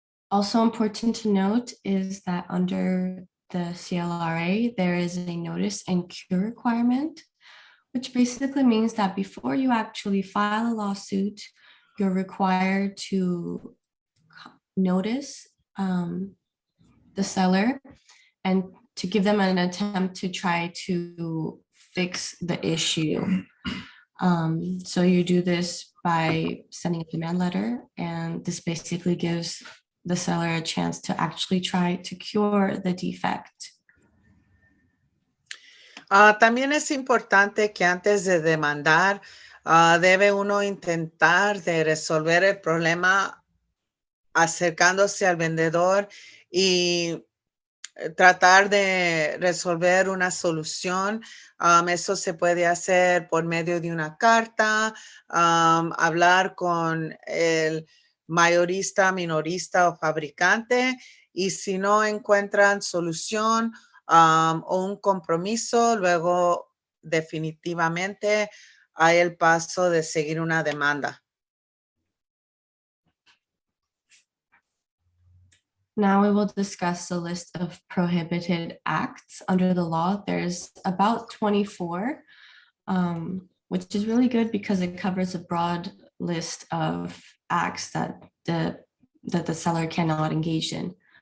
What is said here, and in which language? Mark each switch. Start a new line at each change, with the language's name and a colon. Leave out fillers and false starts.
English: Also important to note is that under the CLRA, there is a notice and cure requirement, which basically means that before you actually file a lawsuit, you're required to notice the seller and to give them an attempt to try to fix the issue. So you do this by sending a demand letter, and this basically gives the seller a chance to actually try to cure the defect.
Spanish: También es importante que antes de demandar, debe uno intentar de resolver el problema acercándose al vendedor y tratar de resolver una solución. Eso se puede hacer por medio de una carta, hablar con el mayorista, minorista o fabricante, y si no encuentran solución o un compromiso, luego definitivamente hay el paso de seguir una demanda.
English: Now we will discuss the list of prohibited acts under the law. There's about 24, which is really good because it covers a broad list of acts that the seller cannot engage in.